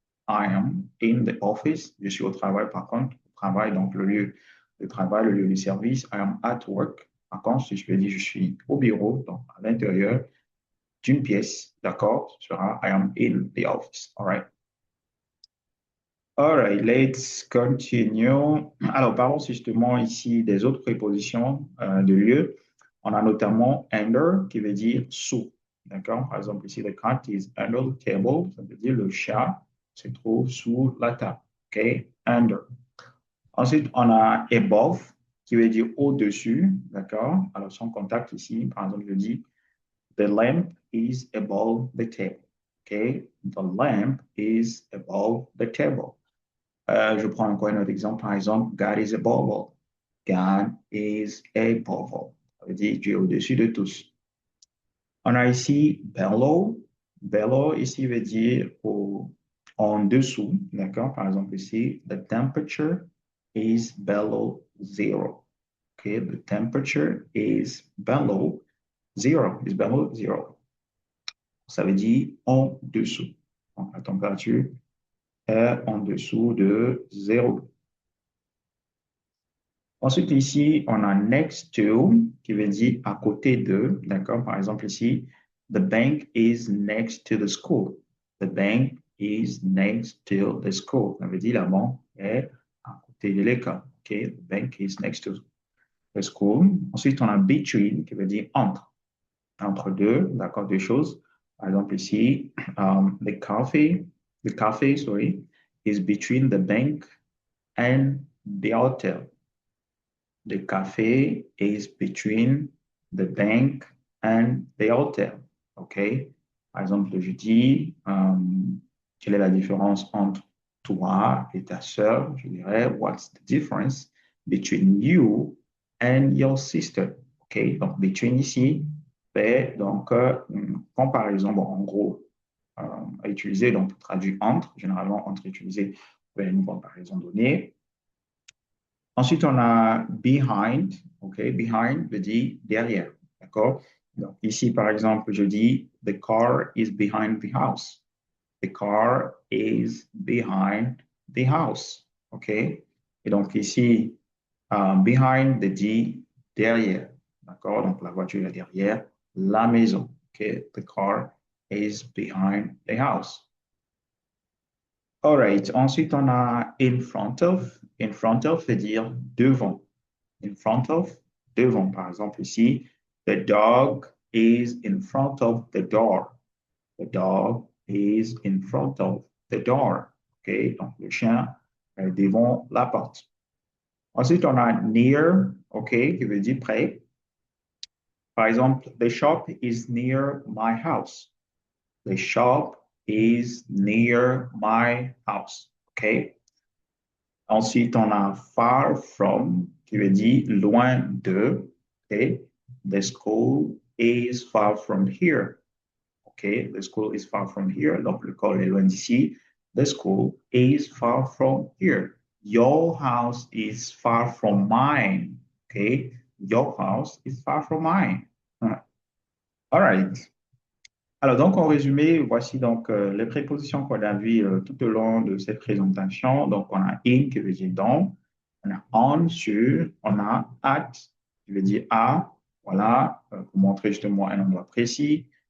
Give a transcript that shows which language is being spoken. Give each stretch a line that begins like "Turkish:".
English: I am in the office.
French: Je suis au travail, par contre, au travail, donc le lieu de travail, le lieu de service.
English: I am at work.
French: Par contre, si je veux dire je suis au bureau, donc à l'intérieur d'une pièce, d'accord, ce sera
English: I am in the office. All right. All right, let's continue.
French: Alors, parlons justement ici des autres prépositions de lieu. On a notamment under qui veut dire sous. D'accord? Par exemple, ici,
English: the cat is under the table.
French: Ça veut dire le chat se trouve sous la table. OK? Under. Ensuite, on a above qui veut dire au-dessus. D'accord? Alors, son contact ici, par exemple, je dis
English: the lamp is above the table.
French: OK?
English: The lamp is above the table.
French: Je prends encore un autre exemple. Par exemple,
English: God is above all. God is above all.
French: Ça veut dire Dieu est au-dessus de tous. On a ici below. Below ici veut dire en dessous. D'accord? Par exemple, ici,
English: the temperature is below zero. Okay? The temperature is below zero. Is below zero.
French: Ça veut dire en dessous. Donc, la température est en dessous de zéro. Ensuite, ici, on a next to qui veut dire à côté de. D'accord? Par exemple, ici,
English: the bank is next to the school. The bank is next to the school.
French: Ça veut dire la banque est à côté de l'école. OK?
English: The bank is next to the school.
French: Ensuite, on a between qui veut dire entre. Entre deux, d'accord, deux choses. Par exemple, ici,
English: the cafe, sorry, is between the bank and the hotel. The cafe is between the bank and the hotel. OK?
French: Par exemple, je dis, quelle est la différence entre toi et ta sœur? Je dirais,
English: what's the difference between you and your sister? OK?
French: Donc, between ici, fait donc une comparaison, bon, en gros, à utiliser, donc traduit entre, généralement entre utilisé pour une comparaison donnée. Ensuite, on a behind. OK? Behind veut dire derrière. D'accord? Donc, ici, par exemple, je dis
English: the car is behind the house. The car is behind the house. OK?
French: Et donc, ici, behind veut dire derrière. D'accord? Donc, la voiture est derrière la maison. OK?
English: The car is behind the house. All right.
French: Ensuite, on a in front of. In front of veut dire devant. In front of, devant. Par exemple, ici,
English: the dog is in front of the door. The dog is in front of the door. OK?
French: Donc, le chien est devant la porte. Ensuite, on a near, OK, qui veut dire près. Par exemple,
English: the shop is near my house. The shop is near my house. OK?
French: Ensuite, on a far from, qui veut dire loin de. OK?
English: The school is far from here. OK? The school is far from here.
French: Donc, l'école est loin d'ici.
English: The school is far from here. Your house is far from mine. OK? Your house is far from mine. All right.
French: Alors, donc, en résumé, voici donc les prépositions qu'on a vues tout au long de cette présentation. Donc, on a in qui veut dire dans, on a on sur, on a at qui veut dire à, voilà, pour montrer justement un endroit précis.